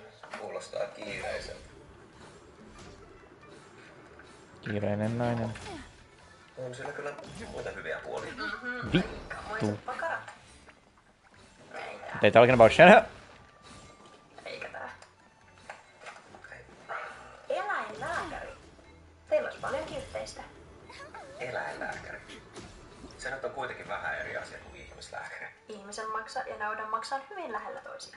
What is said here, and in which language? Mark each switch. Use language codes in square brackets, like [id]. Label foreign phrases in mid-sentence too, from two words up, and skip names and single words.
[fi] Kuulostaa kiireiseltä. Kiireinen nainen. On siellä kyllä muita hyviä puolia. Vittu. Vittu. [en] They talking about Shanna? [fi] Eikä tää. Eläinlääkäri. Teillä olisi paljonkin yhteistä. Eläinlääkäri. Se nyt on kuitenkin vähän eri asia kuin ihmislääkäri. Ihmisen maksa ja naudan maksa on hyvin lähellä toisiaan.